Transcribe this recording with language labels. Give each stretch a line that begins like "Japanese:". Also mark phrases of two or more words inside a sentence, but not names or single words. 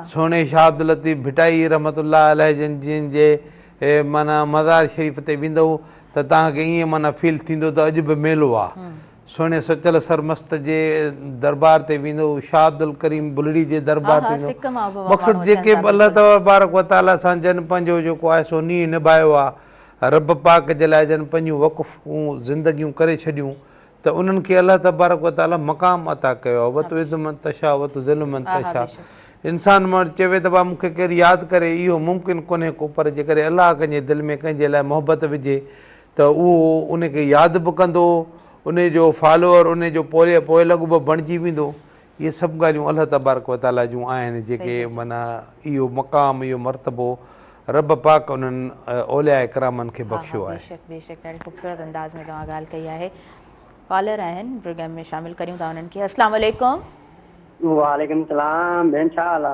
Sindhi: सोणे शाह अब्दुल लतीफ़ भिटाई
Arabic: رحمة الله عليه
Sindhi: जिन जे माना मज़ार शरीफ़ ते वेंदव त तव्हांखे ईअं माना फील थींदो त अॼु बि मेलो आहे. सोने सचल सरमस्त जे दरबार ते वेंदो, शाह अब्दुल करीम बुलड़ी जे दरबार ते वेंदो। मक़सदु जेके अल्लाह
Arabic: تبارك وتعالى
Sindhi: सां जन पंहिंजो जेको आहे सो नींहुं निभायो आहे, रब पाक जे लाइ जन पंहिंजूं वक़फ़ूं ज़िंदगियूं करे छॾियूं, त उन्हनि खे अल्लाह तबारक व तआला मक़ाम अता कयो आहे।
Arabic: وتعز من تشاء وتذل من تشاء.
Sindhi: इंसान माण्हू चवे त भाउ मूंखे केरु यादि करे, इहो मुमकिन कोन्हे को, पर जेकॾहिं अलाह कंहिंजे दिलि में कंहिंजे लाइ मोहबत विझे त उहो उनखे यादि बि कंदो, उन जो फॉलोअर उन जो पोइ लॻो बि बणिजी वेंदो। इहे सभु ॻाल्हियूं अल्लाह
Arabic: تبارك وتعالى
Sindhi: जूं आहिनि, जेके माना इहो मक़ाम इहो मर्तबो रब पाक उन्हनि औलिया इकरामनि खे बख़्शियो आहे। बेशक बेशक, ॾाढी ख़ूबसूरत अंदाज़ में तव्हां ॻाल्हि कई आहे। कॉलर आहिनि, प्रोग्राम में शामिल करियूं था उन्हनि खे।
Arabic: السلام عليكم. وعليكم السلام,
Sindhi: भेण छा हाल आहे?